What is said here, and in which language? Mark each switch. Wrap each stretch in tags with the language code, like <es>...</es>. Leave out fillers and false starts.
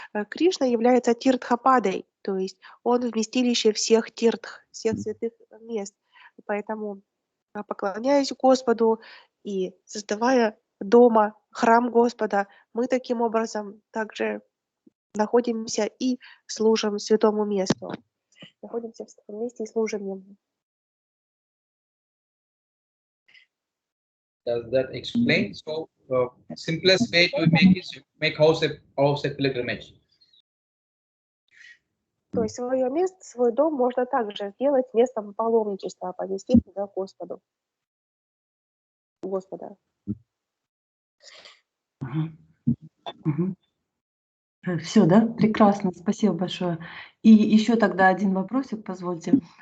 <ru>Кришна является тиртхападой, то есть он вместилище всех тиртх, всех святых мест. Поэтому, поклоняясь Господу и создавая дома, храм Господа, мы таким образом также находимся и служим святому месту. Находимся в святом месте и служим Ему.</ru> <en>Does that explain? So, simplest way to make is make house a pilgrimage.</en> <ru>То есть свое место, свой дом можно также сделать местом паломничества, понести туда Господу. Господа. Все, да? Прекрасно, спасибо большое. И еще тогда один вопросик, позвольте.</ru>